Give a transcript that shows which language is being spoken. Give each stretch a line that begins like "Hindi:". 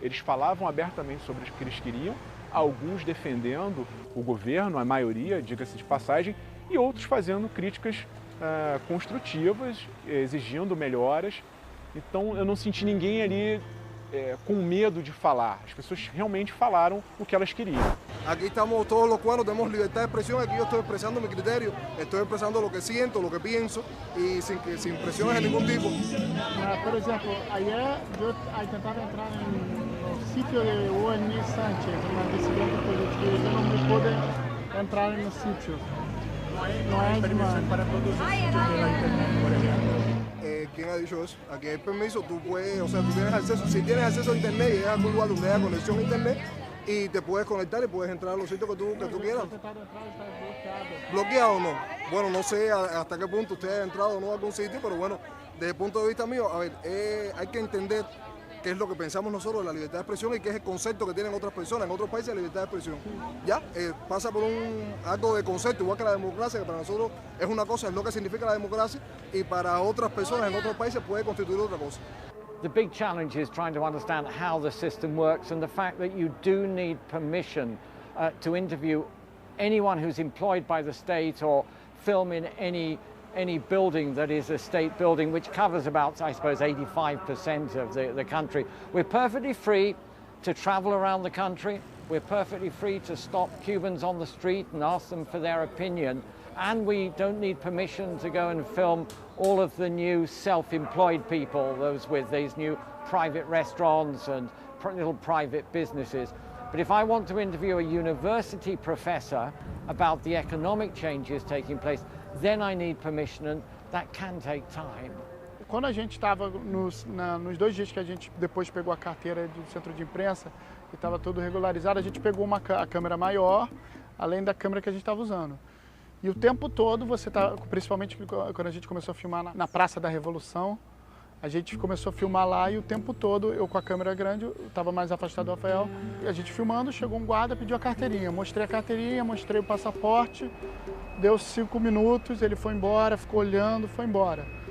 Portuguese: Eles falavam abertamente sobre o que eles queriam, alguns defendendo o governo, a maioria, diga-se de passagem, e outros fazendo críticas construtivas, exigindo melhoras. Então eu não senti ninguém ali com medo de falar. As pessoas realmente falaram o que elas queriam.
Spanish: Aquí estamos todos los cubanos, tenemos libertad de expresión, aquí yo estoy expresando mi criterio, estoy expresando lo que siento, lo que pienso y sin presiones de ningún tipo. Por exemplo, ayer yo intentaba entrar en el sitio de ONU Sánchez, una disidente política, y yo no me pude entrar en el sitio. No hay permiso para todos los sitios de la internet, por ejemplo. ¿Quién ha dicho eso? Aquí hay permiso, tú puedes, o sea, tú tienes acceso, si tienes acceso a internet, llegas a algún lugar donde haya conexión a internet y te puedes conectar y puedes entrar a los sitios que tú quieras. ¿Bloqueado o no? Bueno, no sé hasta qué punto usted ha entrado o no a algún sitio, pero bueno, desde el punto de vista mío, a ver, hay que entender qué es lo que pensamos nosotros de la libertad de expresión y qué es el concepto que tienen otras personas en otros países de libertad de expresión. Ya, pasa por algo de concepto, igual que la democracia, que para nosotros es una cosa, es lo que significa la democracia, y para otras personas en otros países puede constituir otra cosa.
English: The big challenge is trying to understand how the system works and the fact that you do need permission to interview anyone who's employed by the state or film in any building that is a state building, which covers about, I suppose, 85% of the country. We're perfectly free to travel around the country. We're perfectly free to stop Cubans on the street and ask them for their opinion. And we don't need permission to go and film all of the new self-employed people, those with these new private restaurants and little private businesses. But if I want to interview a university professor about the economic changes taking place, then I need permission, and that can take time.
Portuguese: Quando a gente estava nos 2 dias que a gente depois pegou a carteira do centro de imprensa e estava tudo regularizado, a gente pegou a câmera maior, além da câmera que a gente estava usando. E o tempo todo você tá, principalmente quando a gente começou a filmar na Praça da Revolução, a gente começou a filmar lá e o tempo todo, eu com a câmera grande, eu estava mais afastado do Rafael, e a gente filmando, chegou um guarda, pediu a carteirinha, mostrei a carteirinha, mostrei o passaporte, deu 5 minutos, ele foi embora, ficou olhando, foi embora.